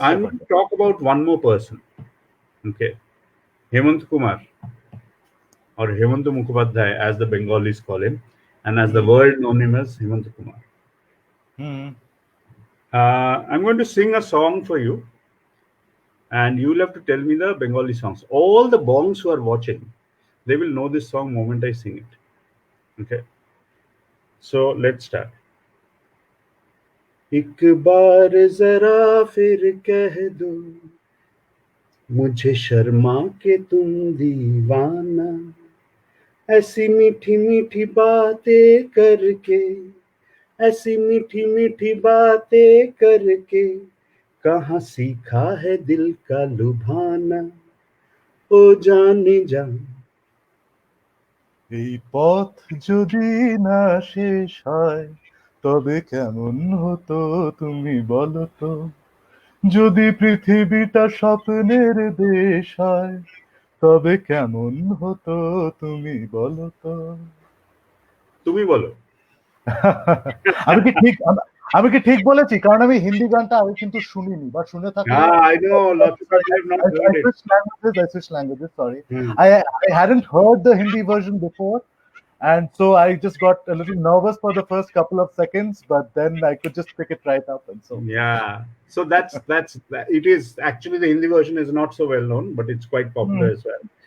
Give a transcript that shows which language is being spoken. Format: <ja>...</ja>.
<en>I'm going to talk about one more person. Okay. Hemant Kumar, or Hemant Mukhopadhyay, as the Bengalis call him, and as the world known him as Hemant Kumar. I'm going to sing a song for you, and you'll have to tell me the Bengali songs. All the bongs who are watching, they will know this song moment I sing it. Okay. So let's start.</en> <hi>एक बार जरा फिर कह दो मुझे शर्मा के तुम दीवाना ऐसी मीठी मीठी बातें करके ऐसी मीठी मीठी बातें करके कहाँ सीखा है दिल का लुभाना ओ जाने जा</hi> <bn>এই পথ যদি না শেষ হয় তবে কেমন হতো তুমি বলো তো যদি পৃথিবীটা স্বপ্নের দেশ হয় তবে কেমন হতো তুমি বলো তো তুমি বলো আমি কি ঠিক আমি কি ঠিক বলেছি? কারণ আমি হিন্দি গানটা আগে কিন্তু শুনিনি, বা শুনে থাকলে</bn> <en>I know lots of people have not heard it. I switched languages, sorry. Hmm. I hadn't heard the Hindi version before, and so I just got a little nervous for the first couple of seconds, but then I could just pick it right up, and so Yeah, so it is actually the Hindi version is not so well known, but it's quite popular as well.</en>